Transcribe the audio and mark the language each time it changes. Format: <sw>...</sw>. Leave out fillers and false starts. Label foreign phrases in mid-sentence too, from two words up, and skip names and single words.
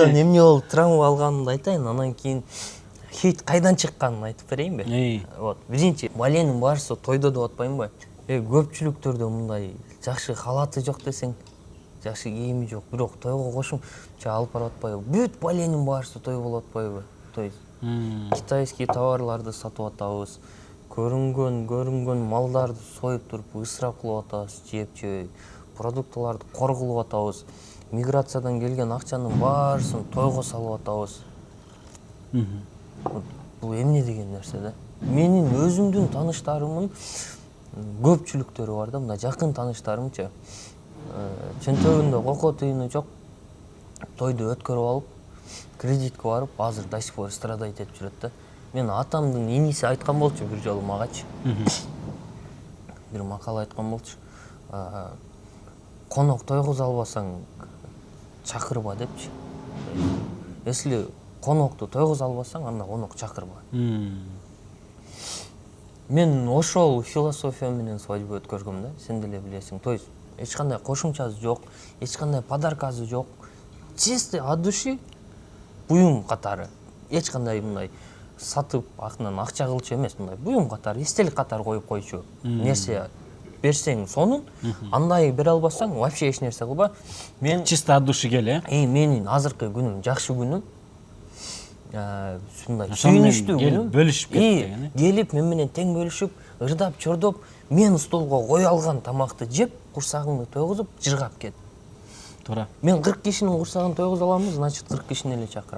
<ky>Тойдон эмне болуп травма алганымды айтайын, анан кийин хейт кайдан чыкканын айтып берейинби? Вот, биринчи баленин баарысы тойдо деп атпаймынбы? Көпчүлүктөрдө мындай жакшы халаты жок десең, жакшы кийими жок, бирок тойго кошумча алып барып атпайбы? Бүт баленин баарысы той болуп атпайбы?</ky> <ru>То есть китайский</ru> <ky>товарларды сатып атабыз, көрүнгөн малдарды союп туруп ысырап кылып атабыз, жеп-жебей, продуктыларды кор кылып атабыз, миграциядан келген акчанын баарысын тойго салып атабыз. Бул эмне деген нерсе да? Менин өзүмдүн тааныштарымдын көпчүлүктөрү бар да, мына жакын тааныштарымчы. Чөнтөгүндө коко тыйыны жок, тойду өткөрүп алып, кредитке барып, азыр</ky> <ru>до сих пор страдать</ru> <ky>этип жүрөт да. Мен атамдын иниси айткан болчу бир жолу магачы. Бир макал айткан болчу. Конок тойгозо албасаң чакырба депчи. Если конокту тойгозо албасаң, анда конок чакырба. Мен ошол философия менен свадьба өткөргөм да, сен деле билесиң.</ky> <ru>То есть</ru> <ky>эч кандай кошумчасы жок, эч кандай подаркасы жок.</ky> <ru>Чисто от души</ru> <ky>буюм катары. Эч кандай мындай сатып акынан акча кылчу эмес, мындай буюм катары, эстелик катары коюп койчу. Нерсе берсең сонун, андай бере албасаң вообще эч нерсе кылба. Мен</ky> <ru>чисто от души кел,</ru> <ky>менин азыркы күнүм жакшы күнүм. Мындай сүйүнүчтүү күнүм. Бөлүшүп кетти. Келип мен менен тең бөлүшүп, ырдап, чордоп, мен столго кое алган тамакты жеп, курсагымды тойгузуп, жыргап кет. Туура. Мен 40 кишинин курсагын тойгуза аламбы, значит 40 кишини эле чакырам.</ky>